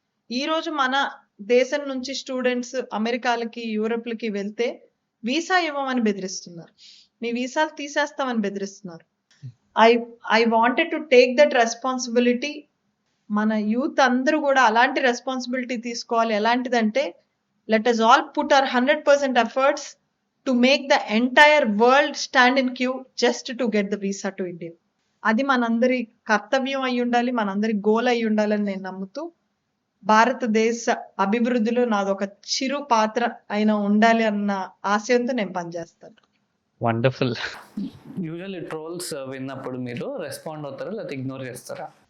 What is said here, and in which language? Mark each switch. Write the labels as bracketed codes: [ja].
[te] ఈ రోజు మన దేశం నుంచి స్టూడెంట్స్ అమెరికాలకి, యూరోప్లకి వెళ్తే వీసా ఇవ్వమని బెదిరిస్తున్నారు, మీ వీసాలు తీసేస్తామని బెదిరిస్తున్నారు. [en] I wanted to take that responsibility. [te] మన యూత్ అందరూ కూడా అలాంటి రెస్పాన్సిబిలిటీ తీసుకోవాలి. ఎలాంటిదంటే, [en] Let us all put our 100% efforts to make the entire world stand in queue just to get the visa to India. [te] అది మనందరి కర్తవ్యం అయి ఉండాలి, మనందరి గోల్ అయి ఉండాలని నేను నమ్ముతూ, భారతదేశ అభివృద్ధిలో నాదొక చిరు పాత్ర అయినా ఉండాలి అన్న ఆశయంతో నేను పనిచేస్తాను. [en] Wonderful. [te] యూజువల్లీ ట్రోల్స్ విన్నప్పుడు మీరు రెస్పాండ్ అవుతారా లేకపోతే ఇగ్నోర్ చేస్తారా?